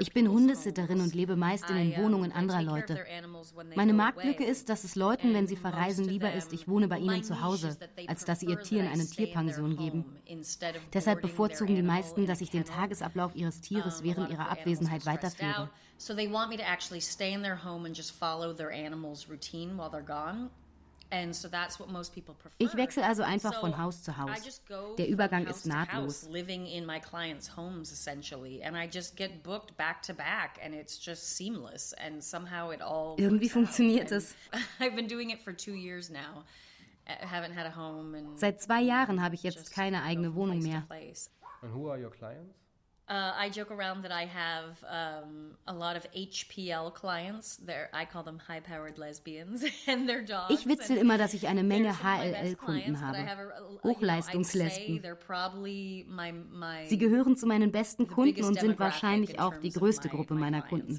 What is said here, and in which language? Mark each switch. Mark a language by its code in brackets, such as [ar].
[de] Ich bin Hundesitterin und lebe meist in den Wohnungen anderer Leute. Meine Marktlücke ist, dass es Leuten, wenn sie verreisen, lieber ist, ich wohne bei ihnen zu Hause, als dass sie ihr Tier in eine Tierpension geben. Deshalb bevorzugen die meisten, dass ich den Tagesablauf ihres Tieres während ihrer Abwesenheit weiterführe. [en] So they want me to actually stay in their home and just follow their animal's routine while they're gone. And so that's what most people prefer. [de] Ich wechsle also einfach von Haus zu Haus. Der Übergang ist nahtlos. [en] Living in my clients' homes essentially, and I just get booked back to back, and it's just seamless. And somehow it all. [de] Irgendwie funktioniert es. [en] I've been doing it for 2 years now. I haven't had a home. And [de] seit 2 Jahren habe ich jetzt keine eigene Wohnung mehr. [en] And who are your clients? I joke around that I have a lot of HPL clients. I call them high-powered lesbians and their dogs. [de] Ich witzel immer, dass ich eine Menge HLL-Kunden habe. Hochleistungslesben. Sie gehören zu meinen besten Kunden und sind wahrscheinlich auch die größte Gruppe meiner Kunden.